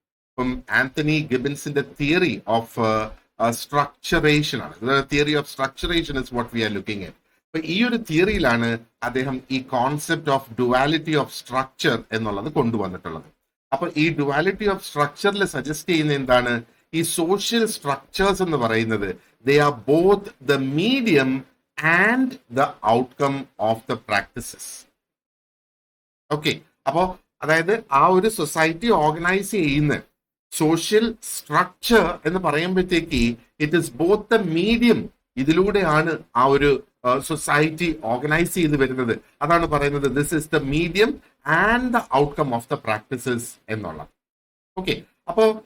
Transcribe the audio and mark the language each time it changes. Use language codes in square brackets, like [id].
[ml] ഇപ്പം Antony ഗിബൻസിന്റെ theory of സ്ട്രക്ചറേഷൻ ആണ്. [en] Theory of structuration is what we are looking at. [ml] അപ്പൊ ഈ ഒരു തിയറിയിലാണ് അദ്ദേഹം ഈ concept of duality of structure എന്നുള്ളത് കൊണ്ടുവന്നിട്ടുള്ളത്. അപ്പൊ ഈ ഡുവാലിറ്റി ഓഫ് സ്ട്രക്ചറിൽ സജസ്റ്റ് ചെയ്യുന്ന എന്താണ്? ഈ സോഷ്യൽ സ്ട്രക്ചേഴ്സ് എന്ന് പറയുന്നത് [en] they are both the medium and the outcome of the practices. [ml] Okay, അപ്പോ അതായത് ആ ഒരു സൊസൈറ്റി ഓർഗനൈസ് ചെയ്യുന്ന സോഷ്യൽ സ്ട്രക്ചർ എന്ന് പറയുമ്പോഴത്തേക്ക് [en] it is both the medium, [ml] ഇതിലൂടെയാണ് ആ ഒരു സൊസൈറ്റി ഓർഗനൈസ് ചെയ്ത് വരുന്നത്. അതാണ് പറയുന്നത് [en] this is the medium and the outcome of the practices [ml] എന്നുള്ളത്. ഓക്കെ, അപ്പോ